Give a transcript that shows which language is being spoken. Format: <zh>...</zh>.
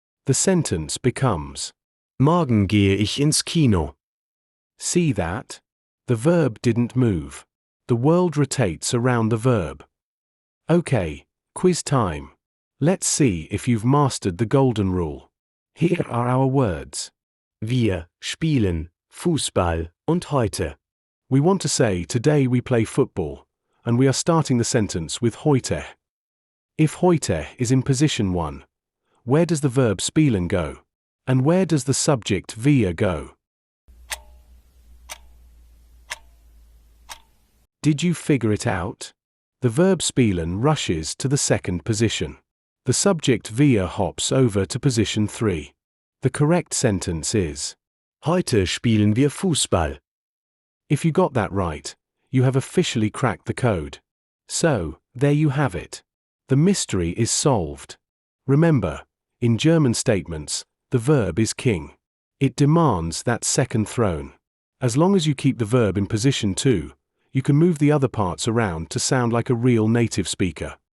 <en>The sentence becomes,</en> <de>Morgen gehe ich ins Kino.</de> <en>See that? The verb didn't move. The world rotates around the verb. Okay, quiz time. Let's see if you've mastered the golden rule. Here are our words.</en> <de>Wir spielen Fußball und heute.</de> <en>We want to say today we play football, and we are starting the sentence with heute. If heute is in position 1, where does the verb spielen go? And where does the subject wir go? Did you figure it out? The verb spielen rushes to the second position. The subject wir hops over to position 3. The correct sentence is,</en> <de>Heute spielen wir Fußball.</de> <en>If you got that right, you have officially cracked the code. So, there you have it. The mystery is solved. Remember, in German statements, the verb is king. It demands that second throne. As long as you keep the verb in position 2, you can move the other parts around to sound like a real native speaker.</en>